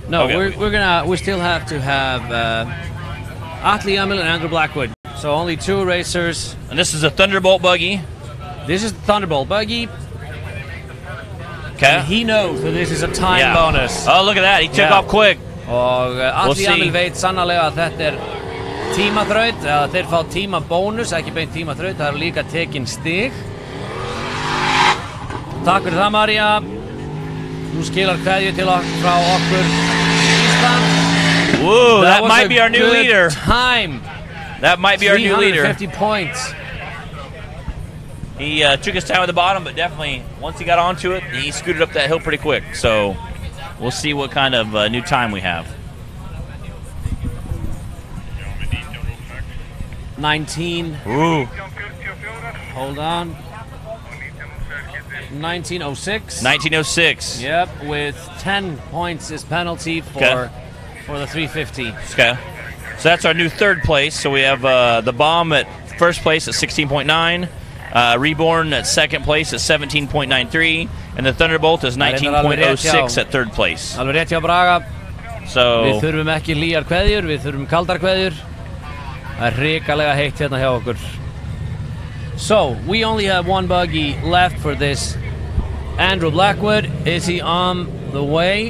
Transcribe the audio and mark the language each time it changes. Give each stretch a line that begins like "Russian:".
English: Okay. We still have to have Atli Emil and Andrew Blackwood. So only two racers. And this is a Thunderbolt buggy. This is the Thunderbolt buggy. Okay. And he knows that this is a time bonus. Oh, look at that. He took off quick.
Icelandic: Og Atli Emil veit sannarlega að þetta tímaþraut, eða þeir fá tímabónus, ekki beint tímaþraut, það líka tekin stig. Takk fyrir það, María. Nú skilar kveðju til frá okkur Ísland.
English: Whoa, that might be our new leader. Time. That might be our new leader. 350 points. He took his time at the bottom, but definitely once he got onto it, he scooted up that hill pretty quick. So we'll see what kind of new time we have. 19. Ooh. Hold on. 1906. 1906. Yep, with 10 points as penalty for the 350. Okay. So that's our new third place. So we have the Bomb at first place at 16.9. Reborn at second place at 17.93, and the Thunderbolt is 19.06 at third place.
Icelandic: Alveg rétt hjá Braga.
English: So
Icelandic: Við þurfum ekki hlýjar kveðjur, við þurfum kaldar kveðjur. Það hrikalega heitt hérna hjá okkur.
English: So, we only have one buggy left for this. Andrew Blackwood, is he on the way?